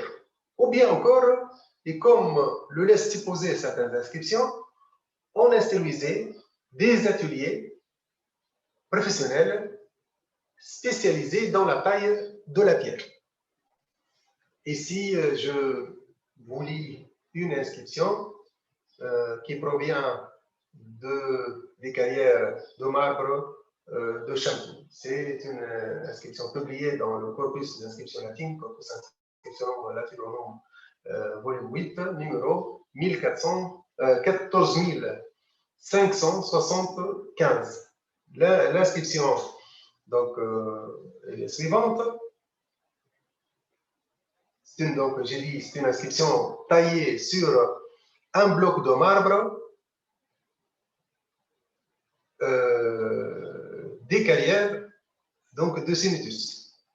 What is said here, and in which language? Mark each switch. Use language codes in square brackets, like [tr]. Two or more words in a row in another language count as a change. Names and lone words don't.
[fr] Ou bien encore, et comme le laissent supposer certaines inscriptions, on instruisait des ateliers professionnels spécialisés dans la taille de la pierre. Ici, je vous lis une inscription qui provient des carrières de marbre de Champigny. C'est une inscription publiée dans le corpus d'inscription latine, [la] corpus inscription latinorum [fr] volume 8, numéro 14575. L'inscription donc est suivante. Donc, j'ai dit, c'est une inscription taillée sur un bloc de marbre des carrières donc de Sénétus.